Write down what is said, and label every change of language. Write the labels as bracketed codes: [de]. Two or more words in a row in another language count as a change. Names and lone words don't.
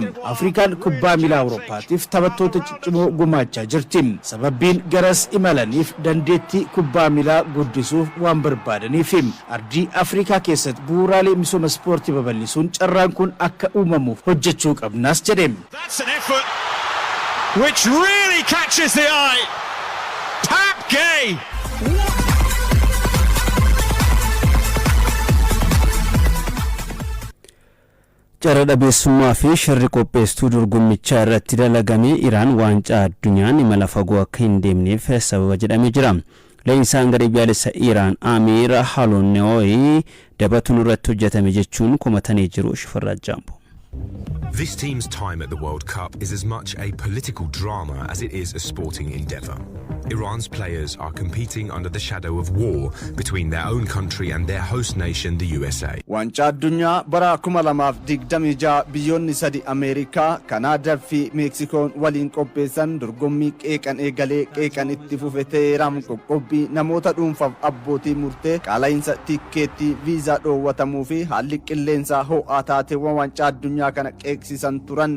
[om] Afrikaan kubbaa miilaa Awurooppaatiif taphattoota ciccimoo gumaachaa jirti. Sababbiin garas imalaniif dandeettii kubbaa miilaa guddisuuf waan barbaadaniif ardii Afrikaa keessatti bu'uuraalee misooma ispoortii babal'isuun carraan kun akka uumamuuf hojjechuu qabnaas jedhe. [en] That's an effort which really catches the eye. Pape Gueye. [om] Carra dhabeessummaa fi shirri qopheessituu dorgommichaa irratti dalagamee Iraan waancaa addunyaan imala fagoo akka hin deemneef sababa jedhamee jira. Leenjisaan garee biyyaalessa Iraan Amiir Haloonneewoy dabatuun irratti hojjetame jechuun komatanii jiru. Shifarraa Jaambo. [en] This team's time at the World Cup is as much a political drama as it is a sporting endeavour. Iran's players are competing under the shadow of war between their own country and their host nation, the USA. [om] Waancaa addunyaa bara 2026 biyyoonni sadi Ameerikaa, Kanaadaa fi Meeksikoon waliin qopheessan dorgommii qeeqan eegalee qeeqan itti fufe Teheraan qoqqobbii namoota dhuunfaaf abbootii murtee qaala'insa tikkeettii viizaa dhoowwatamuu fi haalli qilleensaa ho'aa taateewwan waancaa addunyaa kana qeeqsisan turan.